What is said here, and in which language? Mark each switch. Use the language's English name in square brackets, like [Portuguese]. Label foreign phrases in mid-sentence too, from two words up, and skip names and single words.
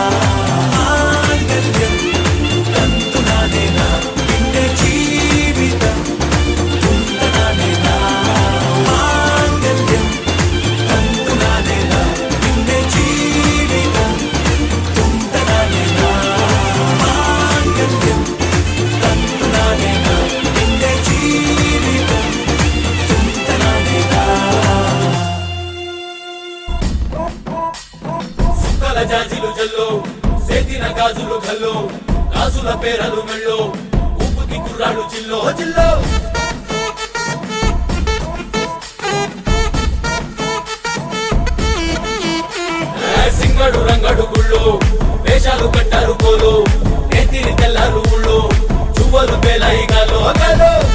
[Malayalam] മാംഗല്യം തന്തുനാനേന പിന്നെ ജീവിതം തുന്തനാനേന മാംഗല്യം തന്തുനാനേന പിന്നെ ജീവിതം തുന്തനാനേന മാംഗല്യം തന്തുനാനേന പിന്നെ ജീവിതం തുന്തനാനേന [Telugu] సుక్కల జాజీలు జల్లో సేతిన గాజులు గల్లో గాజుల పేరలు మెళ్ళో ఊపుకి కుర్రాడు జిల్లో జిల్లో సింగడు రంగడు గుళ్ళు వేషాలు కట్టారు కోలు నేతిని తెల్లారు ఊళ్ళు చువ్వలు పేలాయి గాలో గాలో